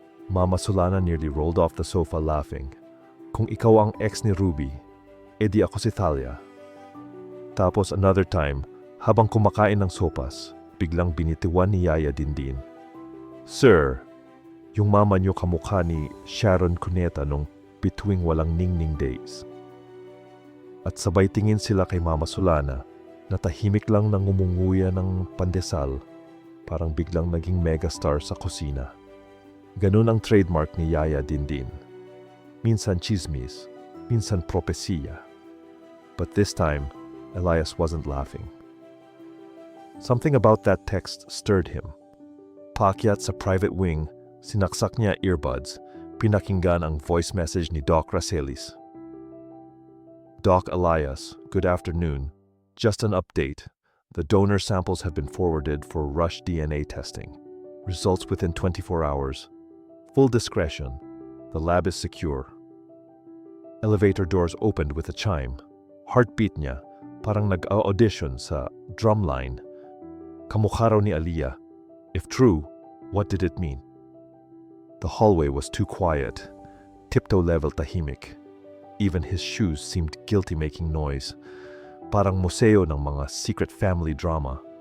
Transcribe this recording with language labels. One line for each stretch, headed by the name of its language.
English: Mama Solana nearly rolled off the sofa laughing.
Filipino: Kung ikaw ang ex ni Ruby, edi ako si Thalia. Tapos another time, habang kumakain ng sopas, biglang binitiwan ni Yaya Dindin. Sir, yung mama niyo kamukha ni Sharon Cuneta nung Bituing Walang Ningning Days. At sabay tingin sila kay Mama Solana na tahimik lang nang umunguya ng pandesal, parang biglang naging megastar sa kusina. Ganun ang trademark ni Yaya Dindin. Minsan chismis, minsan propesiya.
English: But this time, Elias wasn't laughing. Something about that text stirred him.
Filipino: Paakyat sa private wing, sinaksak niya earbuds, pinakinggan ang voice message ni Doc Racelis.
English: Doc Elias, good afternoon. Just an update. The donor samples have been forwarded for rush DNA testing. Results within 24 hours. Full discretion. The lab is secure. Elevator doors opened with a chime.
Filipino: Heartbeat niya, parang nag-audition sa drumline. Kamukha raw ni Aliyah.
English: If true, what did it mean? The hallway was too quiet. Tiptoe level tahimik. Even his shoes seemed guilty making noise.
Filipino: Parang museo ng mga secret family drama.